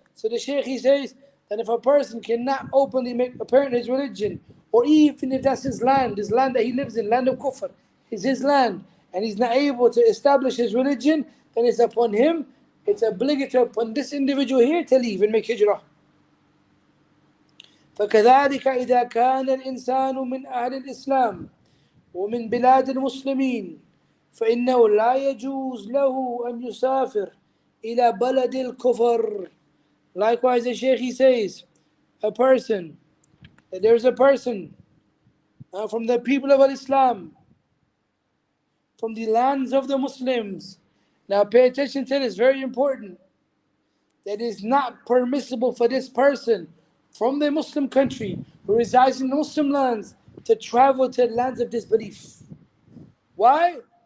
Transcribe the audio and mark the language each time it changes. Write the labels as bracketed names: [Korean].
[English] So the Shaykh, he says that if a person cannot openly make apparent his religion, or even if that's his land that he lives in, land of kufr, is his land, and he's not able to establish his religion, then it's upon him, it's obligatory upon this individual here to leave and make hijrah. [Arabic] فكذلك إذا كان الإنسان من أهل الإسلام ومن بلاد المسلمين فإنه لا يجوز له أن يسافر إلى بلد الكفر. [English] Likewise, the Shaykh, he says, there's a person from the people of Islam, from the lands of the Muslims. Now pay attention to this, very important. That it is not permissible for this person from the Muslim country who resides in Muslim lands to travel to lands of disbelief. Why?